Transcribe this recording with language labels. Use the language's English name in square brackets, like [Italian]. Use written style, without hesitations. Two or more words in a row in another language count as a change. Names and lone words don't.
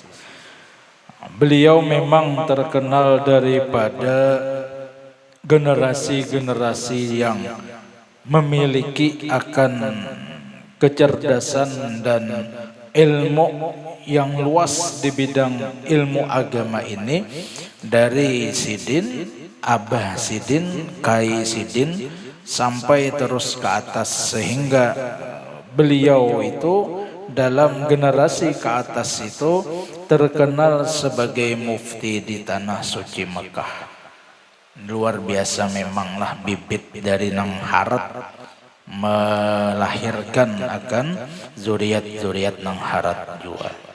[Indonesian] Beliau memang terkenal daripada generasi-generasi yang memiliki akan kecerdasan dan ilmu yang luas di bidang ilmu agama ini, dari Sidin, Abah Sidin, Kai Sidin sampai terus ke atas, sehingga beliau itu dalam generasi ke atas itu terkenal sebagai mufti di tanah suci Mekah. [Banjar] Luar biasa memanglah, bibit dari nang harat melahirkan akan zuriat-zuriat nang harat juga.